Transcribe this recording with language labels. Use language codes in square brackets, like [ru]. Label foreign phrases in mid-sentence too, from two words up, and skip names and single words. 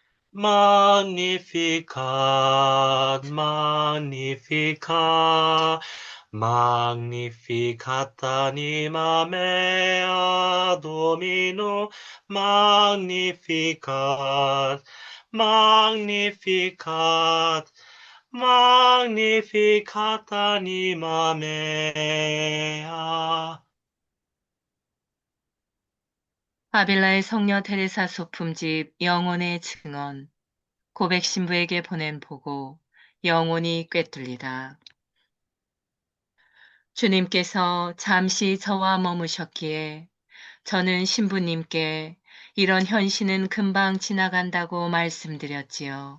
[la] Magnificat, magnificat, magnificat anima mea Domino, magnificat, magnificat, magnificat anima mea. [ko] 아빌라의 성녀 테레사 소품집 영혼의 증언 고백 신부에게 보낸 보고 영혼이 꿰뚫리다. 주님께서 잠시 저와 머무셨기에 저는 신부님께 이런 현실은 금방 지나간다고 말씀드렸지요.